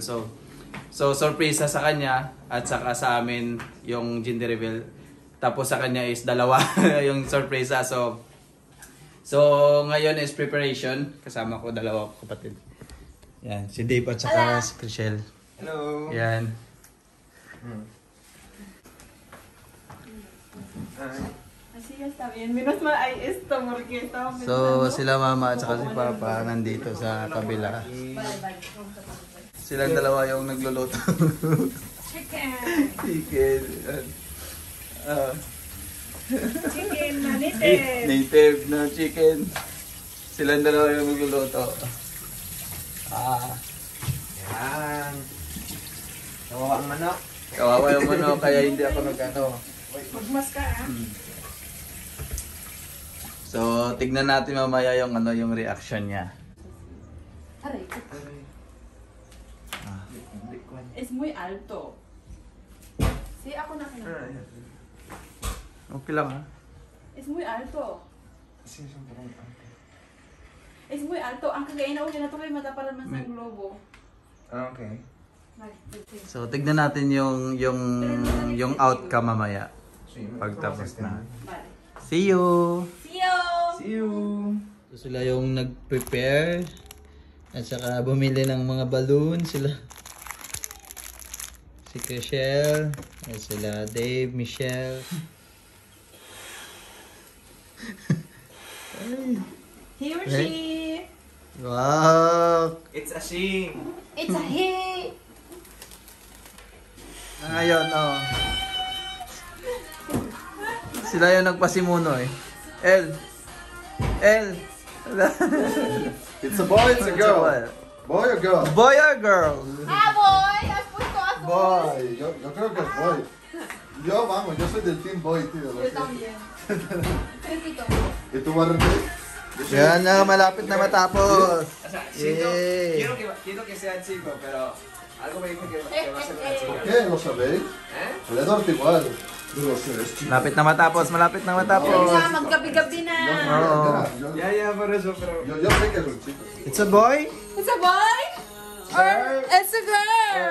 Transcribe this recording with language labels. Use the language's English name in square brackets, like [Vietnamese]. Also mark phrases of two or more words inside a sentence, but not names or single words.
[Filipino] So surprise sa kanya at saka sa amin yung [English] gender reveal. [Filipino] Tapos sa kanya is dalawa yung surprise. So, ngayon is preparation. Kasama ko dalawa kapatid. Yan, si Dave at saka si Chriselle. Hello. Yan. [Spanish] Así ya está bien. Menos mal hay esto porque estaba [Filipino] So, sila Mama at saka si Papa nandito sa kabila. Silang dalawa yung nagluluto. Chicken. Chicken. Chicken na native. Native na chicken. Silang dalawa yung nagluluto. Yan. Kawawa ang manok. Kawawa yung manok kaya hindi ako nag-ano. Magmas ka So, tignan natin mamaya yung reaction niya. Aray. [Spanish] Es muy alto. Sí, [Filipino] ako na kinakain. Okay lang ha. [Spanish] Es muy alto. Es muy alto. [Filipino] Ang kagainaw niya na ito kay matapalan man sa globo. Okay. So, tignan natin yung outcome mamaya. Pagtapos na. [English] See you! See you! See you! [Filipino] So, sila yung nag-prepare at saka bumili ng mga balloon sila. Si Chriselle, at sila Dave, Michelle. [English] He or she. Wow! It's a she! It's a he. [Filipino] Ngayon, sila yung nagpasimuno eh. El! [English] It's a boy, it's a girl. Boy or girl? Boy or girl? [Spanish] Ah, boy! Has puesto azul. Boy. Yo creo que es boy. Yo soy del [English] team boy, [Spanish] tío. Yo también. Cresito. ¿Y tú, Barrete? [Filipino] Yan na, malapit na matapos. [Spanish] O sea, chico, Yay. quiero que sea chico, pero algo me dice que va a ser una chica. ¿Qué? ¿Lo sabéis? El Edward igual. Digo, sí, es chico. [Filipino] Malapit na matapos, malapit na matapos. Kaya maggabi-gabi na. [Spanish] Ya, por eso, pero... Yo sé que es un chico. [English] It's a boy? It's a boy? Or it's a girl?